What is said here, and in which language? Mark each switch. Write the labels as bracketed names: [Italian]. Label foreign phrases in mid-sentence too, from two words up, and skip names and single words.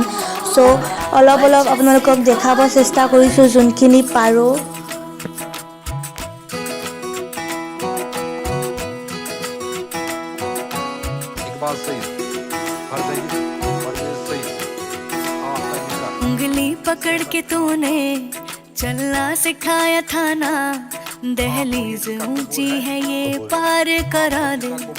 [Assamese] চ' অলপ অলপ আপোনালোকক দেখাব চেষ্টা কৰিছোঁ যোনখিনি পাৰোঁ। [Hindi] उंगली पकड़ के तूने चलना सिखाया था ना, दहलीज ऊंची है ये पार करा दे।